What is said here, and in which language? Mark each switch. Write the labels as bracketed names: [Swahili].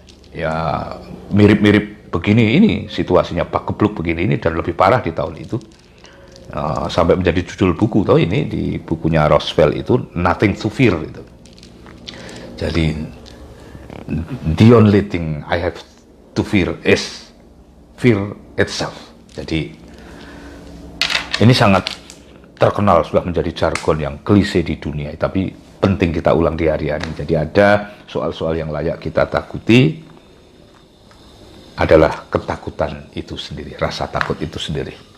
[Indonesian] Ya, mirip-mirip begini ini situasinya, Pak Gebluk begini ini, dan lebih parah di tahun itu. Sampai menjadi judul buku, tahu ini di bukunya Roosevelt itu Nothing to Fear itu. Jadi [English] the only thing I have to fear is fear itself. [Indonesian] Jadi ini sangat terkenal, sudah menjadi jargon yang klise di dunia, tapi penting kita ulang di hari ini. Jadi ada soal-soal yang layak kita takuti, adalah ketakutan itu sendiri, rasa takut itu sendiri.